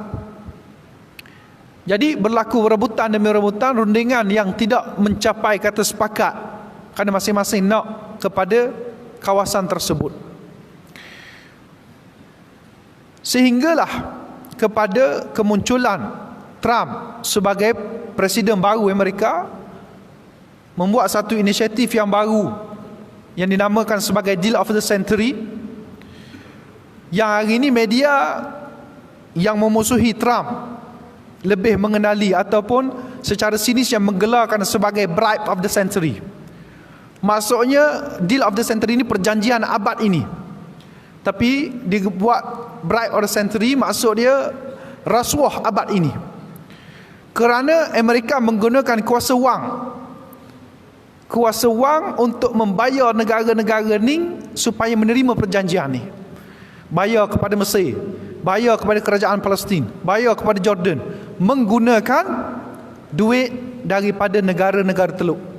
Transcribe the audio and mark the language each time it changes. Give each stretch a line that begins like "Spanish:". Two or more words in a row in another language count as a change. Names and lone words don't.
Malay: Jadi berlaku rebutan demi rebutan, rundingan yang tidak mencapai kata sepakat kerana masing-masing nak kepada kawasan tersebut. Sehinggalah kepada kemunculan Trump sebagai presiden baru Amerika, membuat satu inisiatif yang baru yang dinamakan sebagai Deal of the Century, yang hari ini media yang memusuhi Trump lebih mengenali ataupun secara sinis yang menggelarkan sebagai Bribe of the Century. Maksudnya Deal of the Century ini perjanjian abad ini, tapi dibuat Bribe of the Century, maksud dia rasuah abad ini. Kerana Amerika menggunakan kuasa wang untuk membayar negara-negara ni supaya menerima perjanjian ni. Bayar kepada Mesir, bayar kepada kerajaan Palestin, bayar kepada Jordan, menggunakan duit daripada negara-negara Teluk.